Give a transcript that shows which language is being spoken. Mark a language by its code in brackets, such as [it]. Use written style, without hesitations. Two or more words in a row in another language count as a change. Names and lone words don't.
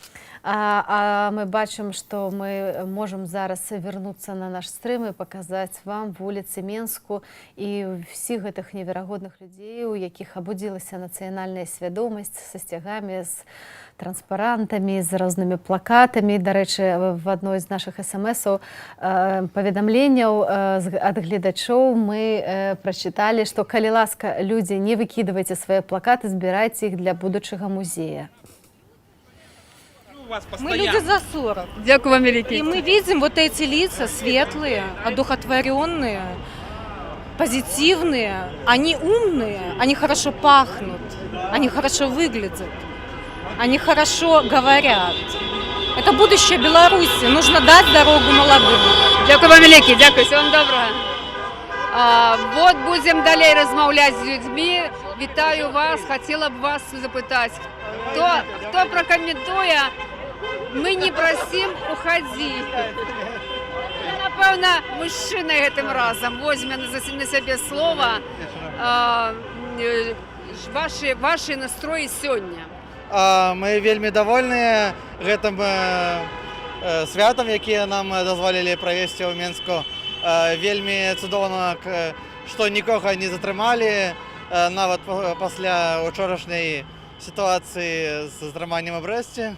[be] А мы бачым, што мы можам зараз вярнуцца на наш стрым і паказаць вам вуліцы Менску і ўсіх гэтых неверагодных людзей, у якіх абудзілася нацыянальная свядомасць са сцягамі, з транспарантамі, з рознымі плакатамі. Дарэчы, в адной з нашых смс-аў паведамленняў ад гледачоў мы прачыталі, што калі ласка, людзі, не выкідвайце свае плакаты, збірайце іх для будучага музея. [ru] Мы люди за 40. [uk] Дякую вам великий. [ru] И мы видим вот эти лица светлые, одухотворенные, позитивные. Они умные, они хорошо пахнут, они хорошо выглядят, они хорошо говорят. Это будущее Беларуси. Нужно дать дорогу молодым. [uk] Дякую вам великий. Дякую. [ru] Всего вам доброго. Вот будем [be] далей размаўляць з людьми. Вітаю вас. Хотела б вас запытать, кто прокомментуе. [ru] Мы не просим уходить. [be] Напевно, мужчина гэтым разом возьме на себе слово. Ваши настроі сёння. Мы вельмі довольныя гэтым святам, якія нам дазволілі правесці ў Менску. Вельмі цудоўна, што нікога не затрымалі, нават пасля учорашняй сітуацыі з затрыманнем у Брэсце.